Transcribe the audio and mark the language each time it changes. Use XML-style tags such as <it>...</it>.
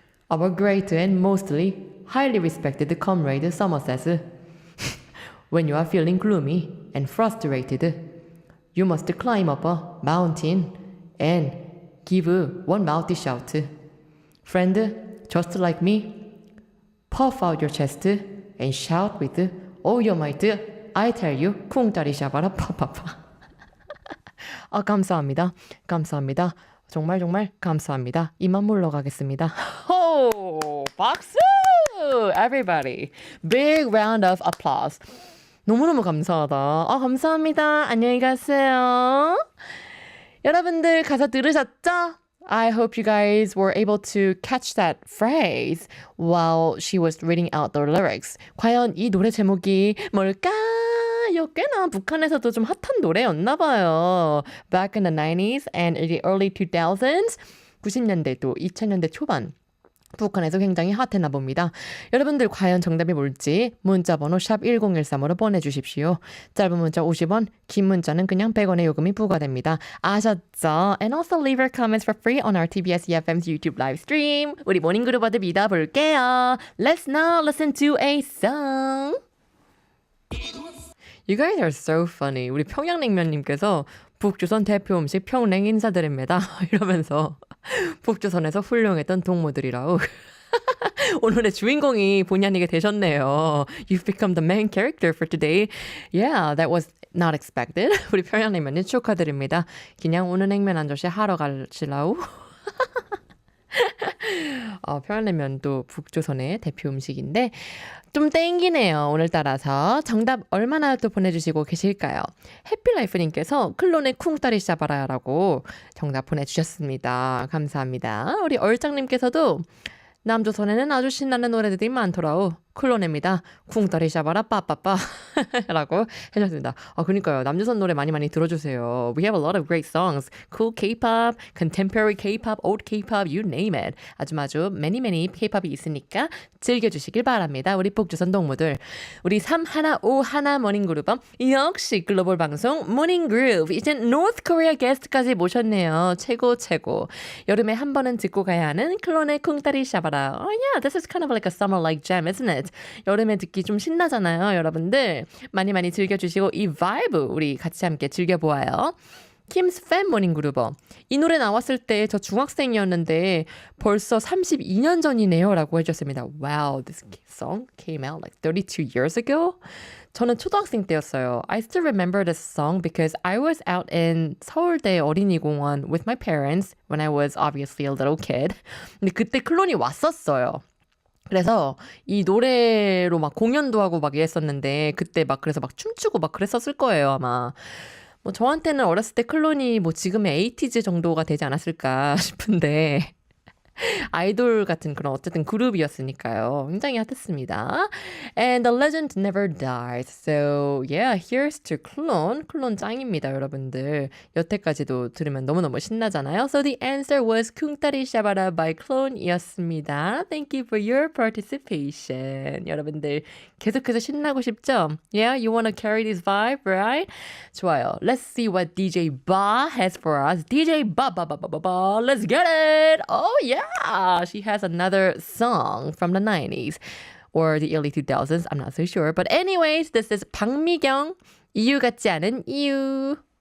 <en>Our great and mostly highly respected comrade Summer says, when you are feeling gloomy and frustrated, you must climb up a mountain and give one mouthy shout. Friend, just like me, puff out your chest and shout with all your might. I tell you,</en> <ko>쿵따리 샤바라 파파파. 감사합니다. 정말 감사합니다. 이만 물러가겠습니다. 호! 박수!</ko> <en>Everybody. Big round of applause.</en> <ko>너무너무 감사하다. 감사합니다. 안녕히 가세요. 여러분들 가사 들으셨죠?</ko> <en>I hope you guys were able to catch that phrase while she was reading out the lyrics.</en> <ko>과연 이 노래 제목이 뭘까요? 꽤나 북한에서도 좀 핫한 노래였나 봐요.</ko> <en>Back in the 90s and the early 2000s,</en> <ko>90년대 또 2000년대 초반. 북한에서 굉장히 핫했나 봅니다. 여러분들 과연 정답이 뭘지 문자번호 샵 1013으로 보내주십시오. 짧은 문자 50원, 긴 문자는 그냥 100원의 요금이 부과됩니다. 아셨죠?</ko> <en>And also leave your comments for free on our TBS EFM's YouTube live stream.</en> <ko>우리 모닝그룹어들 믿어볼게요.</ko> <en>Let's now listen to a song. You guys are so funny.</en> <ko>우리 평양냉면님께서 북조선 대표 음식 평냉 인사드립니다. 이러면서 북조선에서 훌륭했던 동무들이라고. 오늘의 주인공이 본의 아니게 되셨네요.</ko> <en>You've become the main character for today. Yeah, that was not expected.</en> <ko>우리 평양냉면님 축하드립니다. 그냥 오늘 냉면 한 접시 하러 가시라고. 평양냉면도 북조선의 대표 음식인데 좀 땡기네요. 오늘따라서 정답 얼마나 또 보내주시고 계실까요? 해피라이프님께서 클론의 쿵따리 샤바라라고 정답 보내주셨습니다. 감사합니다. 우리 얼짱님께서도 남조선에는 아주 신나는 노래들이 많더라고. 클론입니다. 쿵따리 샤바라 빠빠빠 라고 해주셨습니다. 그러니까요. 남조선 노래 많이 들어주세요.</ko> <en>We have a lot of great songs. Cool K-pop, contemporary K-pop, old K-pop, you name it.</en> <ko>아주 many K-pop이 있으니까 즐겨주시길 바랍니다. 우리 북조선 동무들. 우리 3151 모닝그룹 역시 글로벌 방송 모닝그룹. 이제 North Korea 게스트까지 모셨네요. 최고. 여름에 한 번은 듣고 가야 하는 클론의 쿵따리 샤바라.</ko> <en>Yeah, this is kind of like a summer-like jam, isn't it?</en> <ko>여름에 듣기 좀 신나잖아요. 여러분들 많이 즐겨주시고 이 바이브 우리 같이 함께 즐겨보아요. 킴스 팬 모닝그룹. 이 노래 나왔을 때 저 중학생이었는데 벌써 32년 전이네요 라고 해주셨습니다.</ko> <en>Wow, this song came out like 32 years ago?</en> <ko>저는 초등학생 때였어요.</ko> <en>I still remember this song because I was out in 서울대 어린이공원 with my parents when I was obviously a little kid.</en> <ko>근데 그때 클론이 왔었어요. 그래서 이 노래로 막 공연도 하고 막 이랬었는데 그때 막 그래서 막 춤추고 막 그랬었을 거예요, 아마. 뭐 저한테는 어렸을 때 클론이 뭐 지금의 에이티즈 정도가 되지 않았을까 싶은데 아이돌 같은 그런 어쨌든 그룹이었으니까요. 굉장히 핫했습니다.</ko> <en>And the legend never dies. So yeah, here's to Clone.</en> <ko>클론 짱입니다, 여러분들. 여태까지도 들으면 너무너무 신나잖아요.</ko> <en>So the answer was 쿵따리 샤바라 by Clone이었습니다. Thank you for your participation.</en> <ko>여러분들 계속해서 신나고 싶죠?</ko> <en>Yeah, you want to carry this vibe, right?</en> <ko>좋아요.</ko> <en>Let's see what DJ Ba has for us. DJ Ba, Ba, Ba, Ba, Ba, Ba. Let's get it! Oh yeah! She has another song from the 90s or the early 2000s. I'm not so sure. But anyways, this is 박미경, 이유 같지 않은 이유.</en>